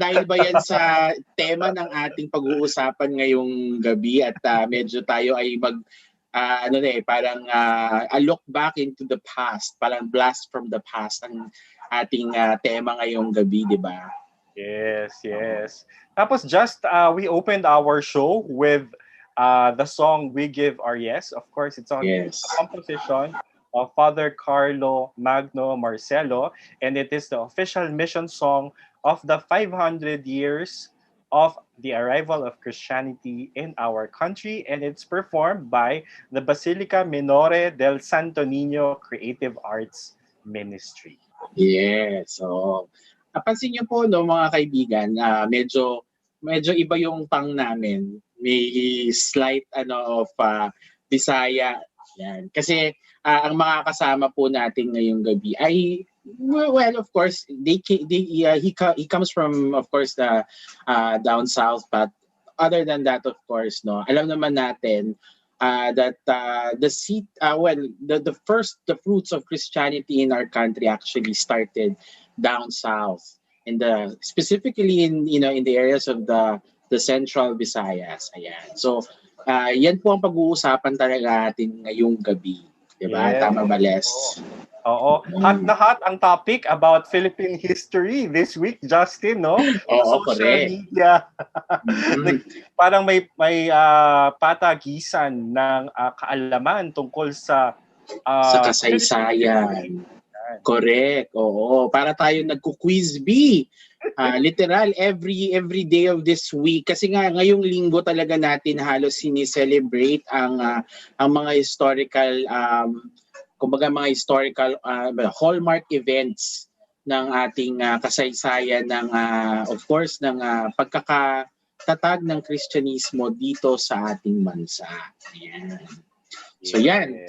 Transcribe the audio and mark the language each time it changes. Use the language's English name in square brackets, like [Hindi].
[Filipino] Dahil ba yan sa tema ng ating pag-uusapan ngayong gabi at medyo tayo ay parang [English] a look back into the past, [Filipino] parang [English] blast from the past [Filipino] ang ating tema ngayong gabi, di ba? [English] Yes. Tapos we opened our show with the song We Give Our Yes. Of course, it's on Yes. the composition of Father Carlo Magno Marcelo, and it is the official mission song of the 500 years of the arrival of Christianity in our country, and it's performed by the Basilica Minore del Santo Niño Creative Arts Ministry. Yes. [Filipino] So, napansin niyo po no mga kaibigan, medyo iba yung tang namin. May slight of Bisaya. Yan. Kasi ang mga kasama po natin ngayong gabi [English] ay well, of course, he comes from, of course, the down south, but other than that, of course, no, [Filipino] alam naman natin [English] that the fruits of Christianity in our country actually started down south, specifically in the areas of the Central Visayas. [Filipino] Ayan. So, yan po ang pag-uusapan talaga natin ngayong gabi. Diba? [English] Yes. [Filipino] Tama ba, Les? Oo. Hot na hot ang topic [English] about Philippine history this week, [Filipino] Justin, no? Oo, [English] Social correct. media. [Filipino] Parang may patagisan ng kaalaman tungkol sa kasaysayan. Correct. Oo. Para tayo nagku-quiz bee. [English] Literal, every day of this week. [Filipino] Kasi nga, ngayong linggo talaga natin halos sinicelebrate ang mga historical, mga historical hallmark events ng ating kasaysayan ng, of course, ng pagkakatatag ng Kristyanismo dito sa ating bansa. Ayan. So yan.